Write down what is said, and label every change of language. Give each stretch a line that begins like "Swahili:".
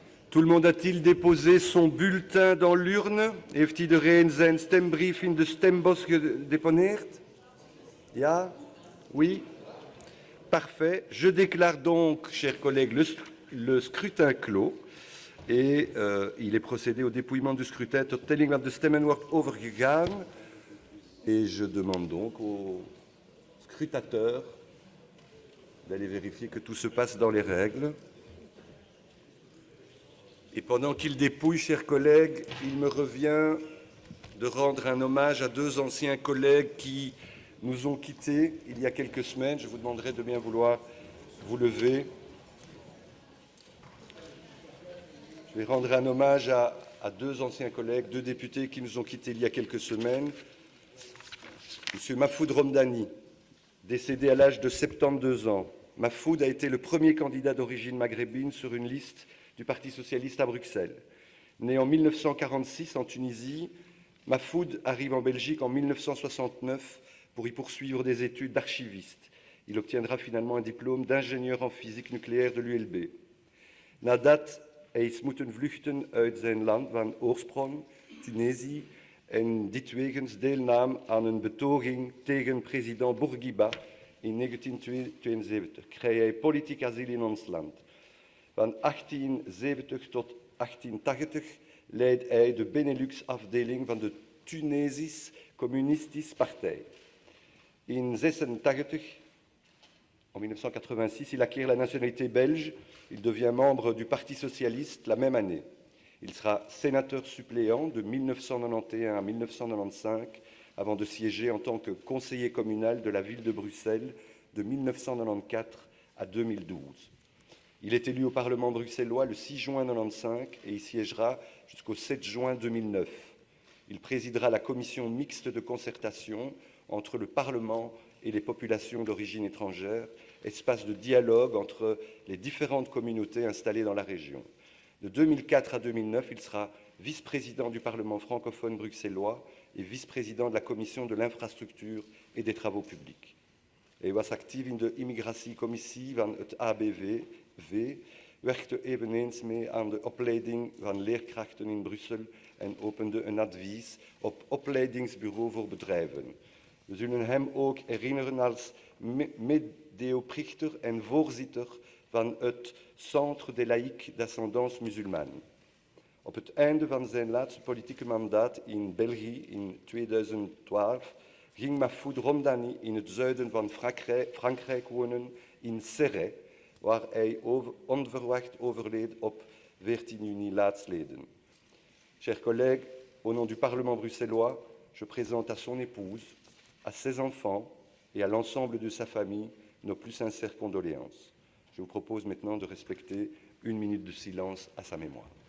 French: Tout le monde a-t-il déposé son bulletin dans l'urne?
Dutch: Heeft iedereen zijn stembrief in de stembos gedeponeerd? Ja?
French: Oui? Parfait. Je déclare donc, chers collègues, le scrutin clos. Et il est procédé au dépouillement du scrutin.
Dutch: Tot telling van de stemmen wordt overgegaan.
French: Et je demande donc aux scrutateurs d'aller vérifier que tout se passe dans les règles. Et pendant qu'il dépouille, chers collègues, il me revient de rendre un hommage à deux anciens collègues qui nous ont quittés il y a quelques semaines. Je vous demanderai de bien vouloir vous lever. Je vais rendre un hommage à deux anciens collègues, deux députés qui nous ont quittés il y a quelques semaines. Monsieur Mahfoud Romdani, décédé à l'âge de 72 ans. Mahfoud a été le premier candidat d'origine maghrébine sur une liste du Parti socialiste à Bruxelles. Né en 1946 en Tunisie, Mahfoud arrive en Belgique en 1969 pour y poursuivre des études d'archiviste. Il obtiendra finalement un diplôme d'ingénieur en physique nucléaire de l'ULB.
Dutch: Nadat hij is moeten vluchten uit zijn land van oorsprong, Tunesië, en dit wegens deelnam aan een betoging tegen president Bourguiba in 1972. Kreeg hij politiek asiel in ons land. Van 1870 tot 1880 leidde hij de Benelux-afdeling van de Tunesisch Communistische Partij.
French: In 1986, il acquiert la nationalité belge. Il devient membre du Parti socialiste la même année. Il sera sénateur suppléant de 1991 à 1995, avant de siéger en tant que conseiller communal de la ville de Bruxelles de 1994 à 2012. Il est élu au Parlement bruxellois le 6 juin 1995 et y siégera jusqu'au 7 juin 2009. Il présidera la commission mixte de concertation entre le Parlement et les populations d'origine étrangère, espace de dialogue entre les différentes communautés installées dans la région. De 2004 à 2009, il sera vice-président du Parlement francophone bruxellois et vice-président de la commission de l'infrastructure et des travaux publics.
Dutch: Hij was actief in de immigratiecommissie van het ABV, werkte eveneens mee aan de opleiding van leerkrachten in Brussel en opende een advies op opleidingsbureau voor bedrijven. We zullen hem ook herinneren als medeoprichter en voorzitter van het Centre des Laïcs d'Ascendance Musulmane. Op het einde van zijn laatste politieke mandaat in België in 2012 ging Mahfoud Romdani in het zuiden van Frankrijk wonen, in Serres, waar hij onverwacht overleed op 14 juni laatstleden.
French: Chers collègues, au nom du Parlement bruxellois, je présente à son épouse, à ses enfants et à l'ensemble de sa famille nos plus sincères condoléances. Je vous propose maintenant de respecter une minute de silence à sa mémoire.